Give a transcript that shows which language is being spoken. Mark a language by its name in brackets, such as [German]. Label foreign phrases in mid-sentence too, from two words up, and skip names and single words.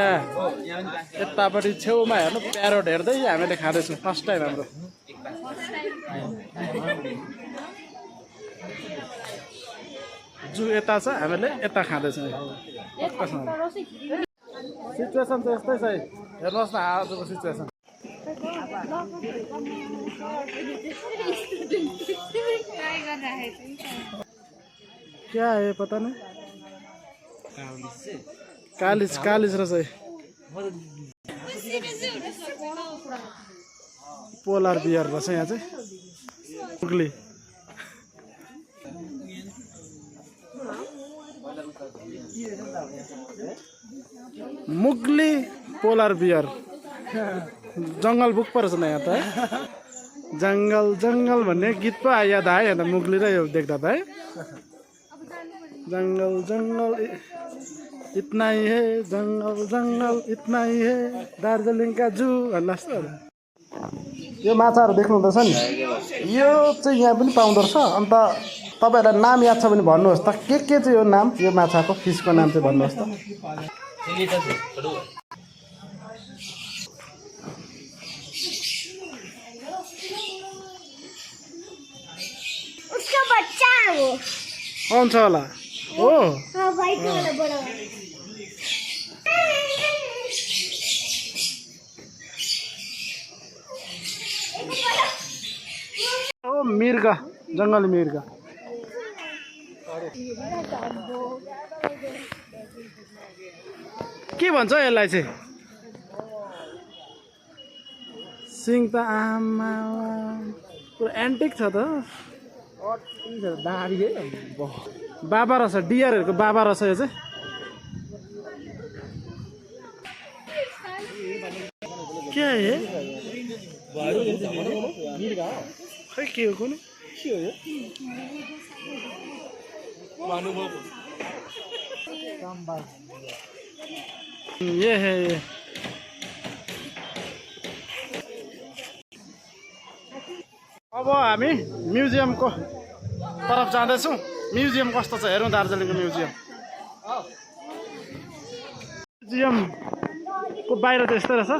[Nepali] यतापट्टि छेउमा हेर्नु प्यारोट हेर्दै हामीले खाँदैछौँ, [English] first time [Nepali] हाम्रो। जू यता छ, हामीले यता खाँदैछौँ। सिचुएसन चाहिँ यस्तै छ है, हेर्नुहोस् न आजको सिचुएसन। [Hindi] क्या है पता नहीं, [Nepali] कालिज रहेछ। पोलर बियर रहेछ यहाँ चाहिँ। मुगली पोलर बियर। जङ्गल बुक पो रहेछ न यहाँ त है। जङ्गल भन्ने गीत पो याद आयो यहाँ त, मुगली र यो देख्दा त है। [Hindi] जङ्गल इतना ही है, जङ्गल इतना ही है, [Nepali] दार्जिलिङका जू भन्नु जस्तो। यो माछाहरू देख्नुहुँदैछ नि, यो चाहिँ यहाँ पनि पाउँदो रहेछ। अन्त तपाईँहरूलाई नाम याद छ भने भन्नुहोस् त, के चाहिँ यो नाम, यो माछाको फिसको नाम चाहिँ भन्नुहोस् त। [Hindi] उसका बच्चा है वो। कौन सा वाला? ओ हाँ, वाइट वाला बड़ा वाला। [Nepali] ओ मिर्गा, जङ्गली मिर्गा। के भन्छ यसलाई चाहिँ? सिङ त आमा पुरा एन्टिक छ त। दारी है, बाबा रहेछ, डियरहरूको बाबा रहेछ यो चाहिँ। के है खै के हो कुनै ये है ये। अब हामी म्युजियमको तरफ जाँदैछौँ। म्युजियम कस्तो छ हेरौँ, दार्जिलिङको म्युजियमको बाहिर त यस्तै रहेछ।